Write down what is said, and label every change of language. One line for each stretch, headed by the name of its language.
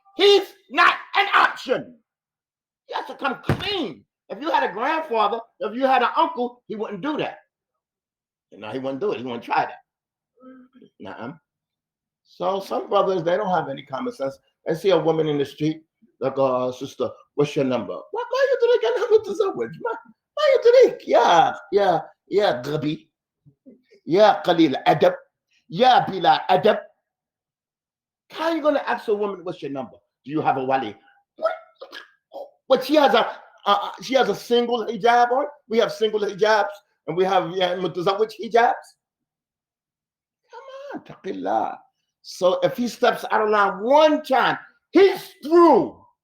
English: He's not an option. He has to come clean. If you had a grandfather, if you had an uncle, he wouldn't do that. He wouldn't do it. He wouldn't try that. So some brothers, they don't have any common sense. They see a woman in the street, like, sister, what's your number? What you drink?
Arabic: أنا متزوج. ما يدريك يا غبي يا قليل أدب يا بلا أدب.
English: How are you going to ask a woman, what's your number? Do you have a wali? But she has a single hijab on. We have single hijabs, and we have mutazawwij hijabs. Come on, taqillah. So if he steps out of line one time, he's through.